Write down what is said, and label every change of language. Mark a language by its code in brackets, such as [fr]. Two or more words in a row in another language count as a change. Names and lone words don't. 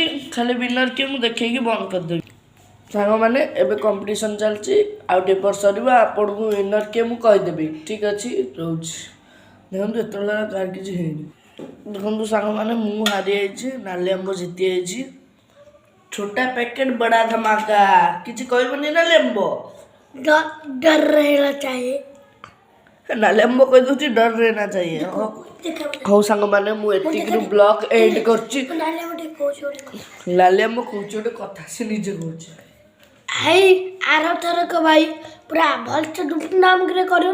[or] ଖାଲି ୱିନର୍ କିଏ ମୁଁ ଦେଖେଇକି ବନ୍ଦ କରିଦେବି। ସାଙ୍ଗମାନେ ଏବେ କମ୍ପିଟିସନ୍ ଚାଲିଛି। ଆଉ ଟିକେ ପରେ ସରିବ ଆପଣଙ୍କୁ ୱିନର୍ କିଏ ମୁଁ କହିଦେବି। ଠିକ୍ ଅଛି ରହୁଛି। ଦେଖନ୍ତୁ ଏତେବେଳେ କାହାର କିଛି ହେଇନି। ଦେଖନ୍ତୁ ସାଙ୍ଗମାନେ ମୁଁ ହାରିଯାଇଛି, ନାଲି ଆମ୍ବ ଜିତିଯାଇଛି। [hi] छोटा पैकेट बड़ा धमाका। [or] କିଛି କହିବନି ନାଲି ଆମ୍ବ? [hi] डर रहना चाहिए [or] ନାଲି ଆମ୍ବ କହିଦେଉଛି [hi] डर रहना चाहिए। [or] ହଉ ସାଙ୍ଗମାନେ ମୁଁ ଏତିକିରୁ [en] blog end [or] କରୁଛି। ଲାଲି ଆମ୍ବ କହୁଛି ଗୋଟେ କଥା, ସେ ନିଜେ କହୁଛି। ହାଇ ଆର ଥରକ ଭାଇ ପୁରା ଭଲସେ ଧୁମଧାମରେ କରିବ।